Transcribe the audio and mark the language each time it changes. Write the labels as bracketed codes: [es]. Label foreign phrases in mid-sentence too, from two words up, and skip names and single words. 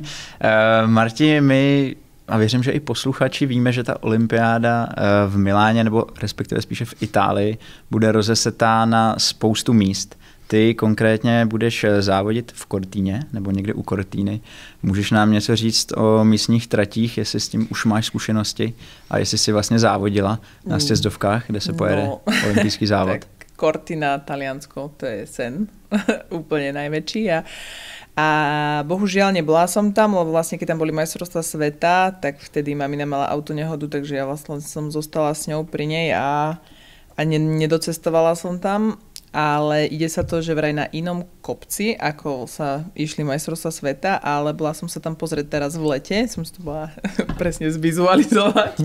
[cs] Marti, my, a věřím, že i posluchači víme, že ta olympiáda v Miláně, nebo respektive spíše v Itálii, bude rozesetá na spoustu míst. Ty konkrétně budeš závodit v Cortíně, nebo někde u Cortíny. Můžeš nám něco říct o místních tratích, jestli s tím už máš zkušenosti a jestli jsi vlastně závodila na sjezdovkách, kde se pojede olympijský závod? [sk] Cortina, Taliansko, to je sen úplne najväčší a bohužiaľ nebola som tam, lebo vlastne keď tam boli majstrovstvá sveta, tak vtedy mamina mala autonehodu, takže ja vlastne som zostala s ňou pri nej a nedocestovala som tam, ale ide sa to, že vraj na inom kopci, ako sa išli majstrovstvá sveta, ale bola som sa tam pozrieť teraz v lete, som si to bola presne zvizualizovať.